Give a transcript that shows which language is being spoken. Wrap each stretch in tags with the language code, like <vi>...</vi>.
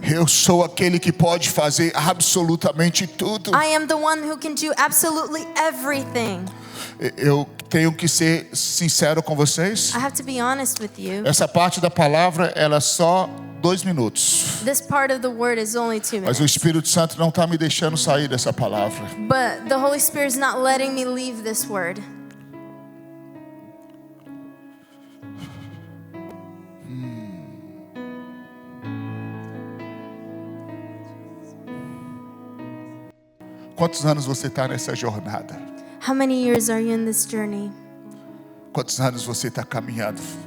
<pt>Eu sou aquele que pode fazer absolutamente tudo.</pt> <en>I am the one who can do absolutely everything.</en> <pt>Eu tenho que ser sincero com vocês.</pt> <en>I have to be honest with you.</en> <pt>Essa parte da palavra, ela é só 2 minutos.</pt> <en>This part of the word is only 2</en> <pt>Mas</pt> <en>minutes.</en> <pt>o Espírito Santo não está me deixando sair dessa palavra.</pt> <en>But the Holy Spirit is not letting me leave this word.</en> <pt>Quantos anos você está nessa jornada?</pt> <en>How many years are you in this journey?</en> <pt>Quantos anos você está caminhando?</pt>